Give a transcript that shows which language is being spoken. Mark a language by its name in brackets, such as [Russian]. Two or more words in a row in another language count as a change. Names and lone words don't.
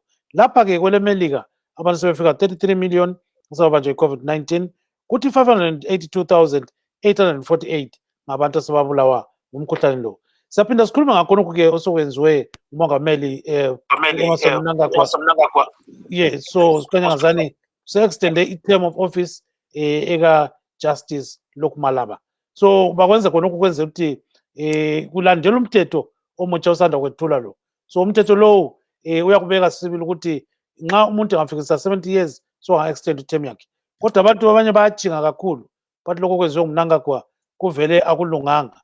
[North Ndebele] Lapha-ke kwelemelika abantu sebefika 33 million asebabanjwa yi-COVID-19 kuthi 582,848 ngabantu asebabulawa ngumkhuhlane lo. Siyaphinda sikhulume ngakhonokhu-ke osokwenziwe umongameli Mnangagwa. Yeah, so sikhanya ngazani se-extende i- [English] term of office [North Ndebele] eka-Justice Malaba. So bakwenza khonokhu kwenze ukuthi kulandela umthetho omutsha osanda kwethula lo. So umthetho lowo uyakubeka sibili ukuthi nxa umuntu engafikisa 70 years so anga-extend i-term yakhe. Kodwa abantu abanye bayajinga kakhulu bathi lokho kwenziwe nguMnangagwa kuvele akulunganga.